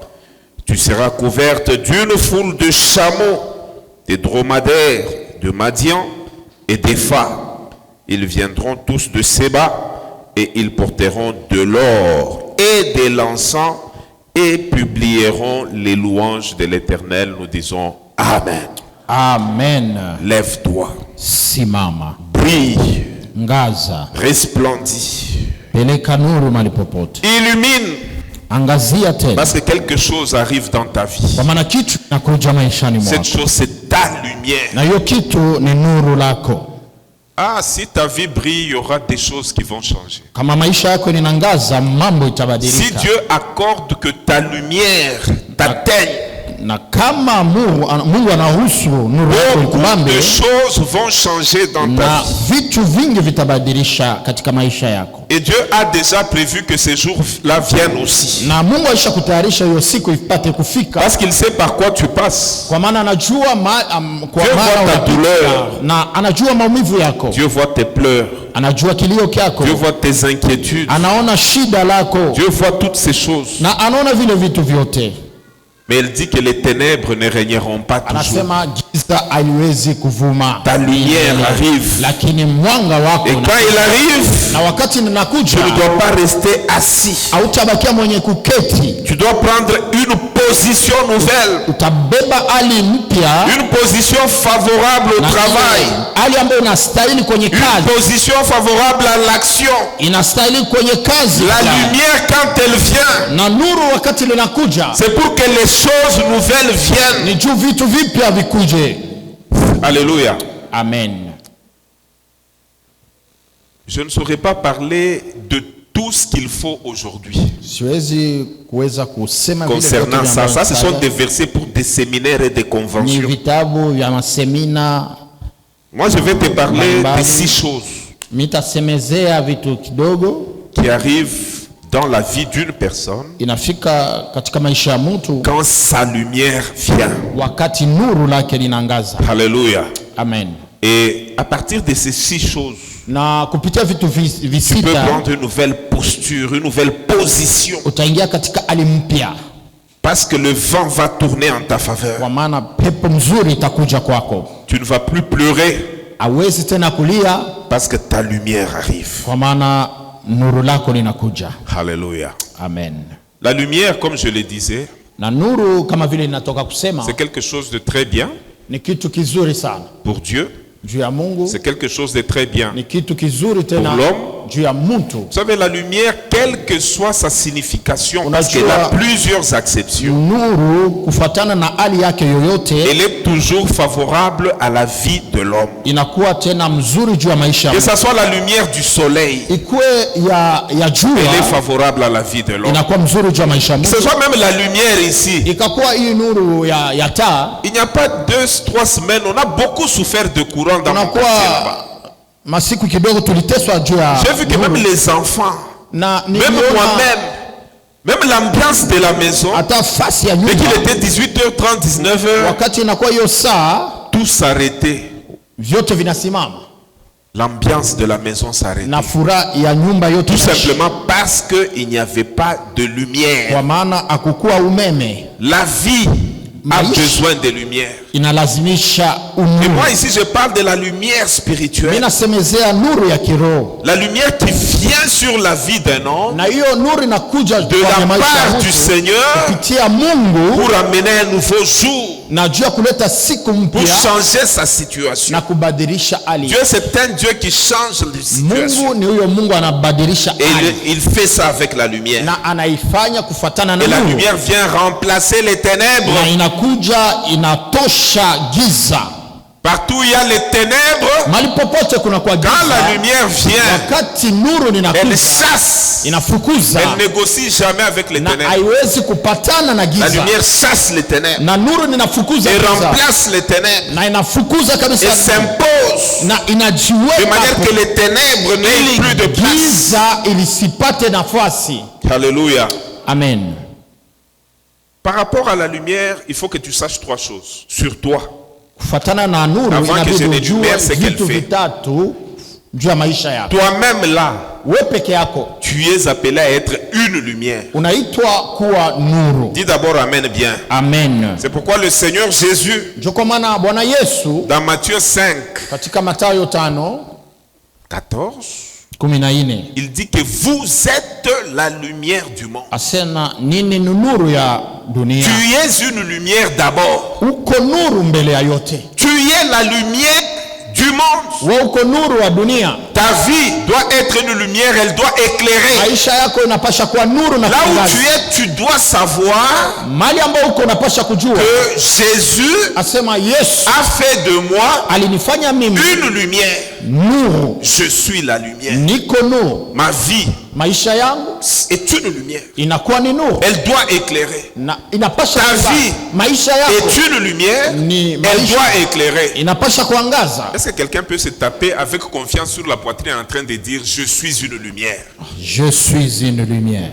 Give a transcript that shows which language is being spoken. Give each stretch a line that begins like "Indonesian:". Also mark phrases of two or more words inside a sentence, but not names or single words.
French: Tu seras couverte d'une foule de chameaux, des dromadaires, de Madian et d'Épha. Ils viendront tous de Séba et ils porteront de l'or et de l'encens et publieront les louanges de l'Éternel. Nous disons Amen. Amen. Lève-toi,
Swahili: Simama.
French: brille,
Swahili: Ngaza.
French: resplendis,
Swahili: Peleka nuru mahali popote.
French: illumine,
Swahili: Angazia tena.
French: parce que quelque chose arrive dans ta vie.
Swahili: Kwa maana kitu kinakuja maishani mwako.
French: Cette chose, c'est ta lumière.
Swahili: Na hiyo kitu ni nuru lako.
French: Ah, si ta vie brille, il y aura des choses qui vont changer.
Swahili: Kama maisha yako ninangaza, mambo
French: Si
Swahili: itabadilika.
French: Dieu accorde que ta lumière t'atteigne,
Swahili: Na kama Mungu anaruhusu nuru yako
French: beaucoup
Swahili: ikubambe,
French: de choses vont changer dans ta
Swahili: na
French: vie.
Swahili: vitu vingi vitabadilisha katika maisha yako.
French: Et Dieu a déjà prévu que ces jours-là viennent aussi.
Swahili: Na Mungu aisha kutayarisha hiyo siku ipate kufika,
French: Parce qu'il sait par quoi tu passes.
Swahili: kwa maana anajua kwa
French: Dieu
Swahili: maana
French: voit ta
Swahili: unapita,
French: douleur.
Swahili: na anajua maumivu yako,
French: Dieu voit tes pleurs.
Swahili: anajua kilio kyako,
French: Dieu voit tes inquiétudes.
Swahili: anaona shida lako,
French: Dieu voit toutes ces choses.
Swahili: na anaona vile vitu vyote.
French: Mais il dit que les ténèbres ne régneront pas toujours.
Swahili: Anasema giza haliwezi kuvuma,
French: Ta lumière arrive.
Swahili: lakini mwanga wako
French: Et quand il arrive,
Swahili: na wakati
French: tu
Swahili: ninakuja,
French: ne dois pas rester assis.
Swahili: hautabakia mwenye kuketi,
French: Tu dois prendre une position nouvelle.
Swahili: utabeba hali mpya,
French: Une position favorable au
Swahili: na
French: travail.
Swahili: ile hali ambayo inastahili kwenye
French: Une
Swahili: kazi,
French: position favorable à l'action.
Swahili: inastahili kwenye kazi.
French: La lumière, quand elle vient,
Swahili: Na nuru wakati linakuja,
French: c'est pour que les choses nouvelles viennent.
Swahili: ni juu vitu vipya vikuje.
French: Alléluia. Amen. Je ne saurais pas parler de tout ce qu'il faut aujourd'hui
Swahili: Siwezi kuweza kusema vile
French: concernant
Swahili: vyote
French: ça.
Swahili: vya
French: Ça, ce sont
Swahili: msaada.
French: des versets pour des séminaires et des
Swahili: Ni
French: conventions.
Swahili: vitabu vya masemina.
French: Moi, je vais te parler
Swahili: Mbali.
French: de 6 choses
Swahili: Mitasemezea vitu kidogo
French: qui arrivent dans la vie d'une personne
Swahili: inafika katika maisha ya mtu
French: quand sa lumière vient.
Swahili: wakati nuru lake linaangaza.
French: Alléluia. Amen. Et à partir de ces 6 choses,
Swahili: Na kupitia vitu
French: tu peux
Swahili: visita
French: prendre une nouvelle posture, une nouvelle position.
Swahili: utaingia katika hali mpya,
French: Parce que le vent va tourner en ta faveur.
Swahili: kwa maana pepo mzuri itakuja kwako.
French: Tu ne vas plus pleurer
Swahili: Hawezi tena kulia,
French: parce que ta lumière arrive.
Swahili: kwa maana nuru lako linakuja.
French: Alléluia. Amen. La lumière, comme je le disais,
Swahili: Na nuru kama vile ninatoka kusema
French: c'est quelque chose de très bien
Swahili: ni kitu kizuri sana
French: pour Dieu.
Swahili: juu ya Mungu,
French: C'est quelque chose de très bien.
Swahili: ni kitu kizuri tena
French: Pour l'homme.
Swahili: juu ya mtu.
French: Vous savez, la lumière, quelle que soit sa signification, parce
Swahili: Unajua-
French: qu'elle a plusieurs acceptions,
Swahili: Nuru kufuatana na hali yake yoyote
French: elle est toujours favorable à la vie de l'homme.
Swahili: inakuwa tena mzuri juu ya maisha.
French: Que ce soit la lumière du soleil,
Swahili: Ikuwe ya
French: elle est
Swahili: jua
French: favorable à la vie de l'homme.
Swahili: inakuwa mzuri juu ya maisha ya
French: Que
Swahili: mtu.
French: ce soit même la lumière ici.
Swahili: Ikakuwa hii nuru ya taa,
French: Il n'y a pas 2-3 semaines, on a beaucoup souffert de courant dans mon quartier là-bas.
Swahili: tunakuwa masiku kidogo tuliteswa juu ya
French: J'ai vu que
Swahili: nuru.
French: même les enfants,
Swahili: Na
French: même
Swahili: niliona
French: moi-même, même l'ambiance de la maison,
Swahili: hata fasi ya
French: dès qu'il
Swahili: nyumba
French: était 18h30, 19h,
Swahili: wakati inakuwa hiyo saa
French: tout s'arrêtait.
Swahili: vyote vinasimama
French: L'ambiance de la maison s'arrêtait.
Swahili: na furaha ya nyumba yote
French: Tout
Swahili: inaisha.
French: simplement parce qu'il n'y avait pas de lumière.
Swahili: Kwa maana hakukuwa umeme,
French: La vie a
Swahili: Maïs.
French: besoin de lumière.
Swahili: inalazimisha
French: Et
Swahili: unuru.
French: moi ici je parle de la lumière
Swahili: Mimi
French: spirituelle.
Swahili: nasemezea nuru ya kiroho,
French: La lumière qui vient sur la vie d'un homme
Swahili: na hiyo nuru inakuja
French: de
Swahili: kwenye
French: la
Swahili: maisha ya
French: part du
Swahili: mtu
French: Seigneur
Swahili: kupitia Mungu,
French: pour amener un nouveau jour,
Swahili: na juu ya kuleta siku
French: pour
Swahili: mpya
French: changer sa situation.
Swahili: na kubadilisha hali.
French: Dieu c'est un Dieu qui change les situations.
Swahili: Mungu ni huyo Mungu anabadilisha
French: Et
Swahili: hali
French: il fait ça avec la lumière.
Swahili: na anaifanya kufuatana na
French: Et la
Swahili: nuru,
French: lumière vient remplacer les ténèbres.
Swahili: na inakuja inatosha giza,
French: Partout il y a les ténèbres,
Swahili: Mahali popote kuna kwa giza,
French: quand la lumière vient,
Swahili: wakati nuru
French: elle
Swahili: linakuja,
French: chasse.
Swahili: inafukuza
French: Elle négocie jamais avec les
Swahili: na
French: ténèbres.
Swahili: haiwezi kupatana na
French: La
Swahili: giza,
French: lumière chasse les ténèbres
Swahili: na nuru linafukuza
French: et
Swahili: giza,
French: remplace les ténèbres
Swahili: na inafukuza
French: et
Swahili: kabisa
French: s'impose
Swahili: na
French: de
Swahili: inajiweka
French: manière
Swahili: hapo,
French: que les ténèbres n'aient plus de
Swahili: ili
French: place.
Swahili: giza ilisipate nafasi.
French: Alléluia. Amen. Par rapport à la lumière, il faut que tu saches trois choses sur toi.
Swahili: Kufatana na nuru
French: Avant que je
Swahili: inabidi
French: n'énumère
Swahili: ujue
French: ce qu'elle
Swahili: vitu
French: fait.
Swahili: vitatu juu ya maisha yako.
French: Toi-même là,
Swahili: Wewe peke yako
French: tu es appelé à être une lumière.
Swahili: unaitwa kuwa nuru.
French: Dis d'abord Amen bien. Amen. C'est pourquoi le Seigneur Jésus,
Swahili: Ndio kwa maana Bwana Yesu
French: dans Matthieu 5,
Swahili: katika Mathayo 5:14
French: il dit que vous êtes la lumière du monde.
Swahili: asema nini? Ni nuru ya dunia.
French: Tu es une lumière d'abord.
Swahili: Uko nuru mbele ya yote.
French: Tu es la lumière du monde.
Swahili: Wewe uko nuru wa dunia.
French: Ta vie doit être une lumière, elle doit éclairer.
Swahili: Maisha yako inapasha kuwa nuru na
French: Là où
Swahili: kuangaza.
French: tu es, tu dois savoir
Swahili: Mali ambao uko unapasha kujua
French: que Jésus
Swahili: asema Yesu
French: a fait de moi
Swahili: alinifanya mimi
French: une lumière.
Swahili: nuru.
French: Je suis la lumière.
Swahili: Niko nuru.
French: Ma vie
Swahili: Maisha yangu
French: est une lumière.
Swahili: inakuwa ni nuru.
French: Elle doit éclairer.
Swahili: Na inapasha
French: Ta
Swahili: kuangaza.
French: vie
Swahili: Maisha yako
French: est une lumière.
Swahili: ni
French: Elle
Swahili: maisha
French: doit éclairer.
Swahili: inapasha kuangaza.
French: Est-ce que quelqu'un peut se taper avec confiance sur la poitrine en train de dire je suis une lumière? Je suis une lumière.